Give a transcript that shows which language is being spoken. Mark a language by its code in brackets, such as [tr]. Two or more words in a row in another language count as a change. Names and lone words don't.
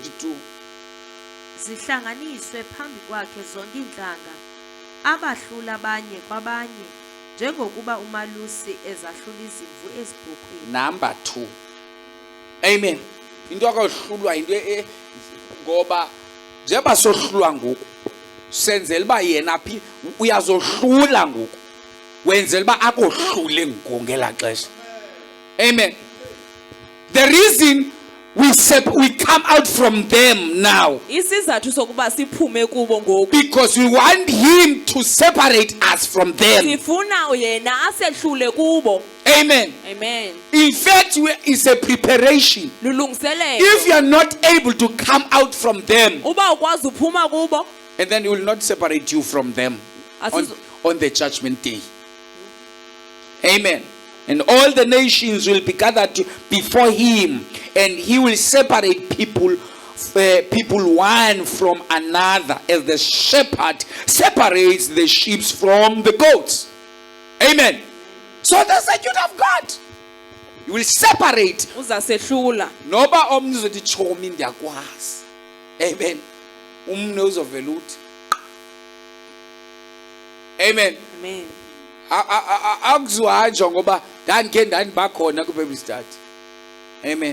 [xh] zihlanganiswe phambi kwakhe zonke intlanga abahlula abanye kwabanye njengokuba umalusi ezahlula izimvu ezibhokhweni. [en] Number 2. Amen. [xh] Into akahlulwa into ngoba njengoba sohlulwa ngoku senzela uba yena phi uyazohlula ngoku wenzela uba akohlule Ngqunge la xesha. [en] Amen. The reason we come out from them now [xh] isizathu sokuba siphume kubo ngoku [en] because we want him to separate us from them. [xh] sifuna yena asehlule kubo. [en] Amen. Amen. In fact, it's a preparation. [xh] lulungiselelo. [en] If you are not able to come out from them, [xh] uba ukwazi uphuma kubo [en] and then he will not separate you from them on the judgment day. Amen. And all the nations will be gathered before him, and he will separate people one from another, as the shepherd separates the sheep from the goats. Amen. So that's the youth of God. You will separate. [xh] Uzasehlula. Noba omnye uzothi chomi ndiyakwazi. Amen. Umne uzovela uthi. Amen. [en] Amen. [xh] Akuzuhanjwa ngoba ndandike ndandibakhona kwiBible study. [en] Amen.